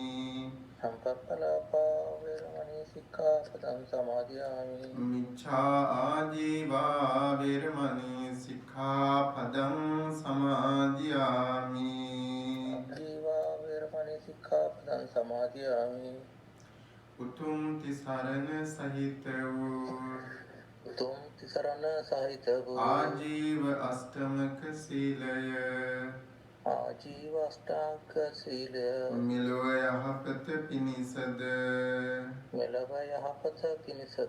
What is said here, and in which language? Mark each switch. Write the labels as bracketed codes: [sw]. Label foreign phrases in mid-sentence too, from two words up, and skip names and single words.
[pi] සම්පප්පලාපා වේරමණී සික්ඛාපදං සමාදියාමි. මිච්ඡා ආජීවා වේරමණී සික්ඛාපදං සමාදියාමි. ජීවා වේරමණී සික්ඛාපදං සමාදියාමි. [si] උතුම් තිසරණ සහිත වූ උතුම් තිසරණ සහිත වූ ආජීව අෂ්ටමක සීලය ආජීව අෂ්ටාංග සීලය මිලව යහපත පිණිසද මෙලව යහපත පිණිසද